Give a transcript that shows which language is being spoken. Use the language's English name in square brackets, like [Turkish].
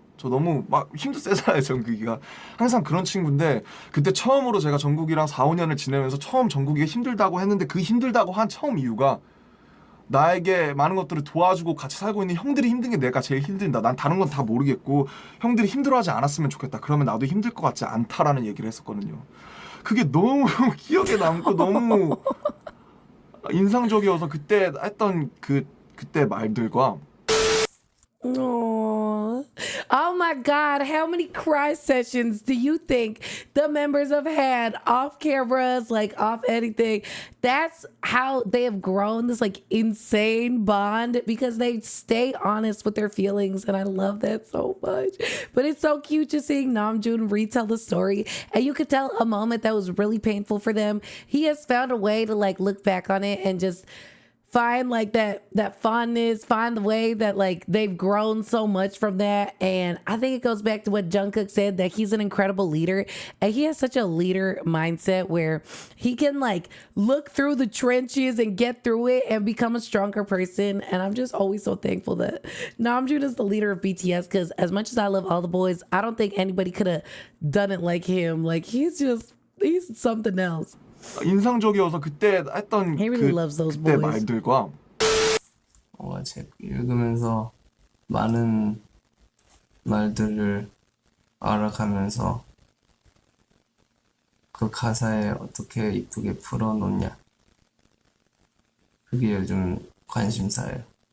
[Korean] 저 너무 막 힘도 세잖아요, 정국이가. 항상 그런 친구인데 그때 처음으로 제가 정국이랑 4, 5년을 지내면서 처음 정국이가 힘들다고 했는데 그 힘들다고 한 처음 이유가 나에게 많은 것들을 도와주고 같이 살고 있는 형들이 힘든 게 내가 제일 힘들다. 난 다른 건 다 모르겠고 형들이 힘들어하지 않았으면 좋겠다. 그러면 나도 힘들 것 같지 않다라는 얘기를 했었거든요. 그게 너무 기억에 남고 너무 인상적이어서 그때 했던 그때 말들과 [English] Aww. Oh my God, how many cry sessions do you think the members have had off cameras, like off anything? That's how they have grown this like insane bond because they stay honest with their feelings, and I love that so much. But it's so cute just seeing Namjoon retell the story, and you could tell a moment that was really painful for them. He has found a way to like look back on it and just find like that fondness, find the way that like they've grown so much from that. And I think it goes back to what Jungkook said, that he's an incredible leader, and he has such a leader mindset where he can like look through the trenches and get through it and become a stronger person. And I'm just always so thankful that Namjoon is the leader of BTS, because as much as I love all the boys, I don't think anybody could have done it like him. Like he's something else. [Korean] 인상적이어서 그때 했던 [English] He really loves those [Korean] 그때 [English] boys. [Korean] 말들과 책 읽으면서 많은 말들을 알아가면서 그 가사에 어떻게 이쁘게 풀어놓냐, 그게 요즘 관심사예요.